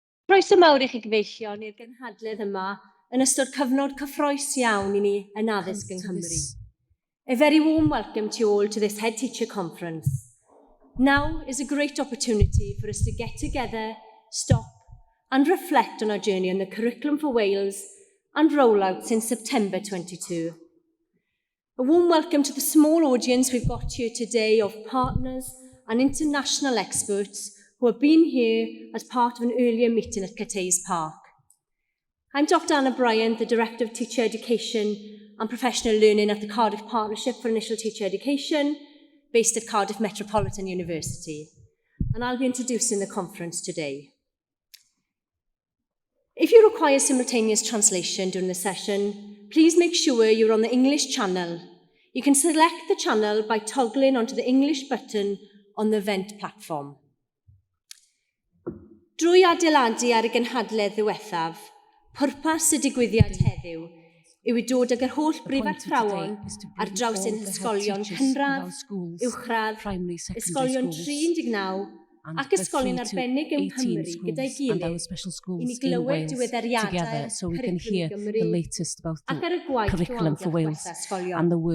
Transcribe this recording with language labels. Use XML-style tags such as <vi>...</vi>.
<cy>Croeso mawr I chi gyfeillion i'r genhadledd yma yn ystod cyfnod cyffrous iawn I ni yn addysg yng Nghymru.</cy> <en>A very warm welcome to you all to this Headteacher conference. Now is a great opportunity for us to get together, stop and reflect on our journey on the curriculum for Wales and rollout since September 22. A warm welcome to the small audience we've got here today of partners and international experts who have been here as part of an earlier meeting at Cathays Park. I'm Dr Anna Bryant, the Director of Teacher Education and Professional Learning at the Cardiff Partnership for Initial Teacher Education, based at Cardiff Metropolitan University, and I'll be introducing the conference today. If you require simultaneous translation during the session, please make sure you're on the English channel. You can select the channel by toggling onto the English button on the event platform.</en> <cy>Drwy adeiladu ar y genhadledd ddiwethaf, pwrpas y digwyddiad heddiw yw I dod ag yr holl brifathrawon ar draws ein ysgolion cynradd, uwchradd, ysgolion 39 ac ysgolion arbennig yng Nghymru gyda'i gilydd I ni glywed diweddariadau cwricwlwm Gymru ac ar y gwaith o amgylch gwella ysgolion.</cy>